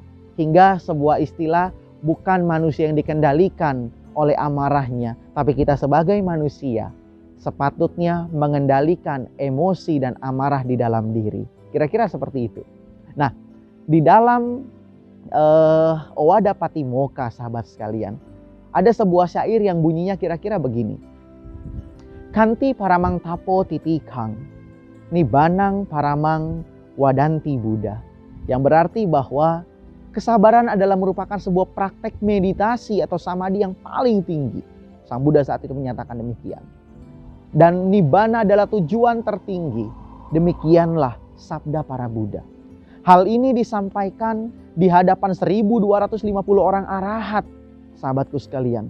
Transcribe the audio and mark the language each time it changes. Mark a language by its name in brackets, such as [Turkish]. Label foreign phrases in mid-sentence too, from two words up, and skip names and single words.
[Indonesian] Hingga sebuah istilah, bukan manusia yang dikendalikan oleh amarahnya, tapi kita sebagai manusia sepatutnya mengendalikan emosi dan amarah di dalam diri. Kira-kira seperti itu. Nah, di dalam Owada Patimokkha, sahabat sekalian, ada sebuah syair yang bunyinya kira-kira begini. [Pali] Kanti paramang tapo titikang, nibanang paramang wadanti Buddha. [Indonesian] Yang berarti bahwa kesabaran adalah merupakan sebuah praktek meditasi atau samadhi yang paling tinggi. Sang Buddha saat itu menyatakan demikian. Dan nibbana adalah tujuan tertinggi. Demikianlah sabda para Buddha. Hal ini disampaikan di hadapan 1250 orang arahat, sahabatku sekalian.